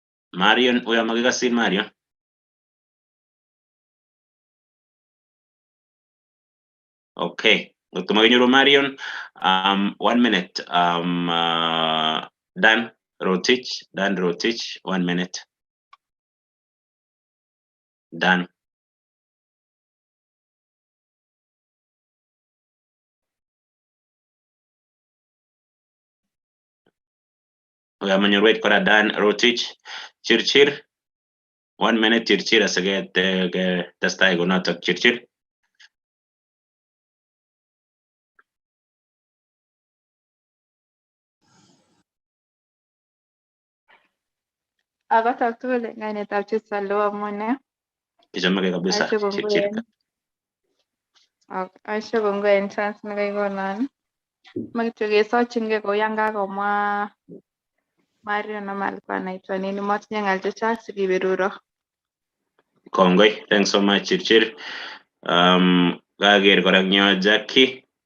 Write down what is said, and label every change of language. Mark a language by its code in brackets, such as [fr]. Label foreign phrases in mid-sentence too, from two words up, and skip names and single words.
[kln] Marion, uya magikasin Marion. Okay. Tumagenyo Marion. 1 minute. Dan Rotich. 1 minute. Dan. Uya manyorwet kora Dan Rotich. Chirchir. 1 minute chirchir asaget testai konotok chirchir. Akotak tugul eng kainetab Jesu Allo amune. Kichomege kabisa. Chirchir. Aishe kongoi en chance nekaigonon. Makityo kesochingei kou yan kakomwa Marion [sw] ama alikuwa anaitwa nini, [kln] matinye ng'al chechang sikiberuro. Kongoi. [en] Thanks so much Chirchir. [kln] Kager kora nyo Jackie.